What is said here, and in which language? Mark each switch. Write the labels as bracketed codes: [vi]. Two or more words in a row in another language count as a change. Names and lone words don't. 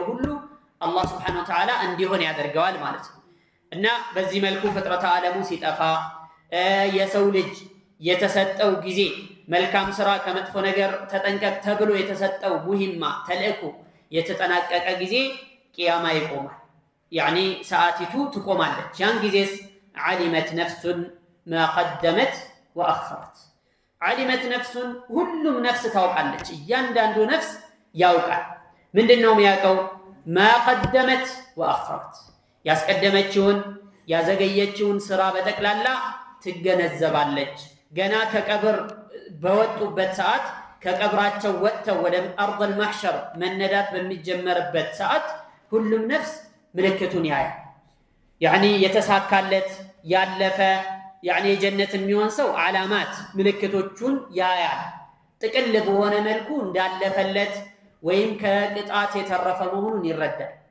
[am] ሁሉ አላህ [ar] سبحانه وتعالى [am] እንዲሆን ያደርገዋል ማለት ነው። እና በዚህ መልኩ ፍጥረታ ዓለሙ ሲጠፋ የሰው ልጅ የተሰጠው ጊዜ መልካም ስራ ከመጥፎ ነገር ተጠንቀቅ ተብሎ የተሰጠው ሙሂማ ተልእኮ የተጠናቀቀ ጊዜ ቂያማ ይቆማል። يعني ሰዓቲቱ ትቆማለች። ያን ጊዜስ [ar] علمت نفس ما قدمت واخرت علمت نفس [am] ሁሉም ነፍስ ታውቃለች። እያንዳንዱ ነፍስ ያውቃል። ምንድነው የሚያውቀው? [ar] ما قدمت واخرت [am] ያስቀደመችውን ያዘገየችውን ስራ በጠቅላላ ትገነዘባለች። ገና ከቀብር በወጡበት ሰዓት ከቀብራቸው ወጥተው ወደ [ar] أرض المحشر [am] መነዳት በሚጀመርበት ሰዓት ሁሉም ነፍስ ምልክቱን ያያል። يعني የተሳካለት ያለፈ يعني የጀነት የሚሆን ሰው ዓላማት ምልክቶቹን ያያል። ጥቅል በሆነ መልኩ እንዳለፈለት ወይም ከቅጣት የተረፈ መሆኑን ይረዳል።